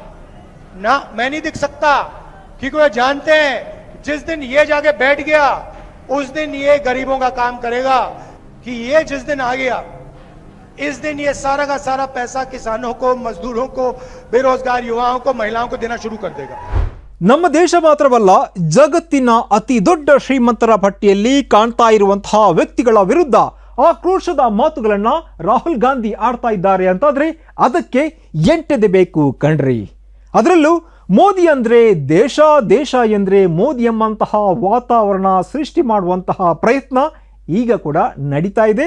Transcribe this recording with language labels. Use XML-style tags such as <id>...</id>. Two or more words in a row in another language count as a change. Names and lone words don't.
<hi>ना, मैं नहीं दिख सकता, क्योंकि वो जानते हैं जिस दिन ये जाके बैठ गया उस दिन ये गरीबों का काम करेगा. कि ये जिस दिन आ गया इस दिन ये सारा का सारा पैसा किसानों को, मजदूरों को, बेरोजगार युवाओं को, महिलाओं को देना शुरू कर देगा.</hi> <kn>ನಮ್ಮ ದೇಶ ಮಾತ್ರವಲ್ಲ, ಜಗತ್ತಿನ ಅತಿ ದೊಡ್ಡ ಶ್ರೀಮಂತರ ಪಟ್ಟಿಯಲ್ಲಿ ಕಾಣ್ತಾ ಇರುವಂತಹ ವ್ಯಕ್ತಿಗಳ ವಿರುದ್ಧ ಆಕ್ರೋಶದ ಮಾತುಗಳನ್ನು ರಾಹುಲ್ ಗಾಂಧಿ ಆಡ್ತಾ ಇದ್ದಾರೆ ಅಂತಾದ್ರೆ ಅದಕ್ಕೆ ಎಂಟದೆ ಬೇಕು ಕಣ್ರಿ. ಅದರಲ್ಲೂ ಮೋದಿ ಅಂದರೆ ದೇಶ, ದೇಶ ಎಂದರೆ ಮೋದಿ ಎಂಬಂತಹ ವಾತಾವರಣ ಸೃಷ್ಟಿ ಮಾಡುವಂತಹ ಪ್ರಯತ್ನ ಈಗ ಕೂಡ ನಡೀತಾ ಇದೆ.</kn>